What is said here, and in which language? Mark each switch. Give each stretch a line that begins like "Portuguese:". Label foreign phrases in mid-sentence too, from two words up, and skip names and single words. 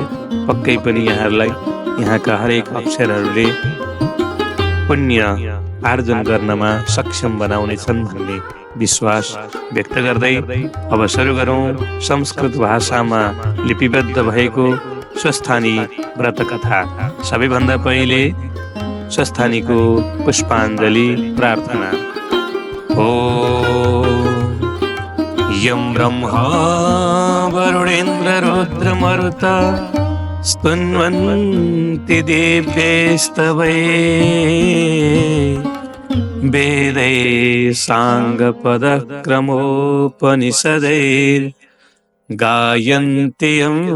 Nepali: पक्कै पनि यहाँहरूलाई यहाँका हरेक अक्षरहरूले पुण्य आर्जन गर्नमा सक्षम बनाउनेछन् भन्ने विश्वास व्यक्त गर्दै अब सुरु गरौँ संस्कृत भाषामा लिपिबद्ध भएको स्वस्थानी व्रतकथा। सबैभन्दा पहिले स्वस्थानीको पुष्पाञ्जलि प्रार्थना।
Sanskrit: यं ब्रह्मा वरुणेन्द्र रुद्रमरुता स्तुन्वन्ति दिव्यैस्तवैः वेदैः साङ्गपदक्रमोपनिषदैर्गायन्ति यं